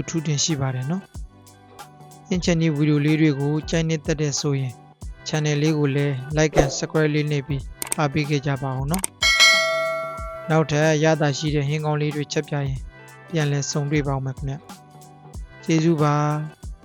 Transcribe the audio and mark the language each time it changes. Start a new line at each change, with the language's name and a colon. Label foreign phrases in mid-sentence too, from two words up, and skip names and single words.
Burmese: ထူးတင်ရှိပါတယ်နော်အင်ချန်နီဗီဒီယိုလေးတွေကိုကြိုက်နေတဲ့တဲ့ဆိုရင် channel လေးကိုလည်း
English: like and subscribe
Burmese: လေးနှိပ်ပြီးအားပေးခဲ့ကြပါအောင်နော်နောက်ထပ်ရတာရှိတဲ့ဟင်းကောင်းလေးတွေချက်ပြရင်ပြန်လည်ဆုံတွေ့ပါအောင်မယ်ခင်ဗျကျေးဇူးပါ